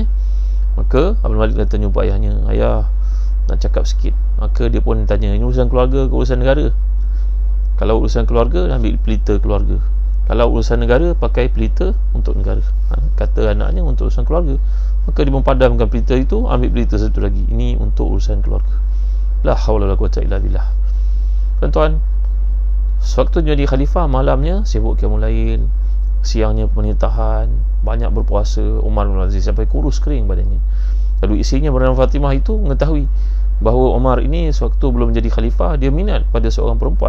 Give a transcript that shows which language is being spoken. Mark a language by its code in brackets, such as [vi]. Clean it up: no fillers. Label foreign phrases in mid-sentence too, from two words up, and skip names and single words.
[ms] Maka Abdul Malik datang jumpa ayahnya, ayah nak cakap sikit. Maka dia pun tanya, ini urusan keluarga ke urusan negara? Kalau urusan keluarga, ambil pelita keluarga. Kalau urusan negara, pakai pelita untuk negara. Kata anaknya untuk urusan keluarga. Maka dia mempadamkan pelita itu, ambil pelita satu lagi, ini untuk urusan keluarga. [ar] لا حول ولا قوة إلا بالله. [ms] Tuan-tuan, sewaktu jadi khalifah, malamnya sibuk [ar] قيام الليل, [ms] siangnya pernikahan, banyak berpuasa. Umar bin Aziz sampai kurus kering badannya. Lalu isinya bernama Fatimah itu mengetahui bahawa Umar ini sewaktu belum menjadi khalifah, dia minat pada seorang perempuan.